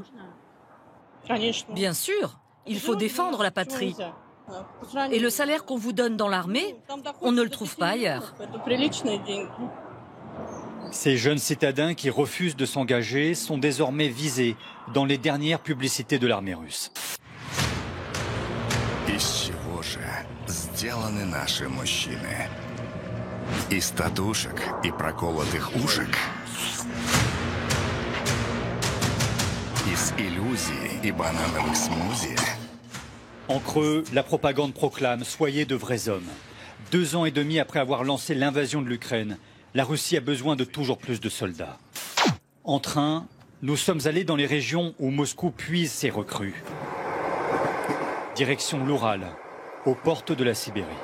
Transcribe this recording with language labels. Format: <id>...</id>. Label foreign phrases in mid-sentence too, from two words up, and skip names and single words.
<fr>Bien sûr, il faut défendre la patrie. Et le salaire qu'on vous donne dans l'armée, on ne le trouve pas ailleurs. Ces jeunes citadins qui refusent de s'engager sont désormais visés dans les dernières publicités de l'armée russe.</fr> <ru>Из чего же сделаны наши мужчины? Из татушек и проколотых ушек? Из иллюзий и банановых смузи?</ru> <fr>En creux, la propagande proclame « Soyez de vrais hommes ». 2 ans et demi après avoir lancé l'invasion de l'Ukraine, la Russie a besoin de toujours plus de soldats. En train, nous sommes allés dans les régions où Moscou puise ses recrues. Direction l'Oural, aux portes de la Sibérie.</fr>